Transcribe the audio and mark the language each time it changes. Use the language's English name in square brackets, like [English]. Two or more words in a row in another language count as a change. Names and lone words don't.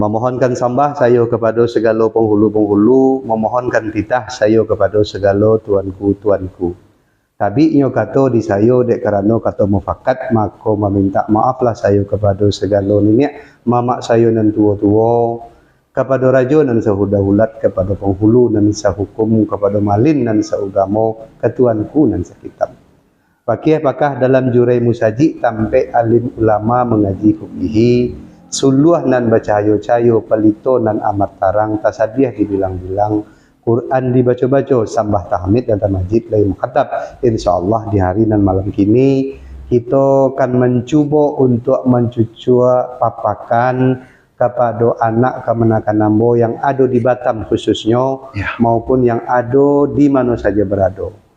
[Minangkabau] Memohonkan sembah saya kepada segala penghulu-penghulu, memohonkan titah saya kepada segala tuanku-tuanku. Tabi'nya kata di saya dek kerana kata mufakat, maka meminta maaflah saya kepada segala nenek, mamak saya nan tua-tua, kepada raja dan sehudah-hulat, kepada penghulu dan sehukum, kepada malin dan seugamo, ketuanku dan sekitab. Pakih-pakah dalam jurai musaji tampe alim ulama mengaji kubihi, suluh nan bercahayo-cahayo, pelito nan amat tarang, tasadiah dibilang-bilang, Quran dibaca-baca, sambah tahmid dan tamajid lain mukhatab. [Indonesian] InsyaAllah di hari dan malam kini kita akan mencuba untuk mencucua papakan kepada anak kemenakan Nambo yang ada di Batam khususnya maupun yang ada di mana saja berada.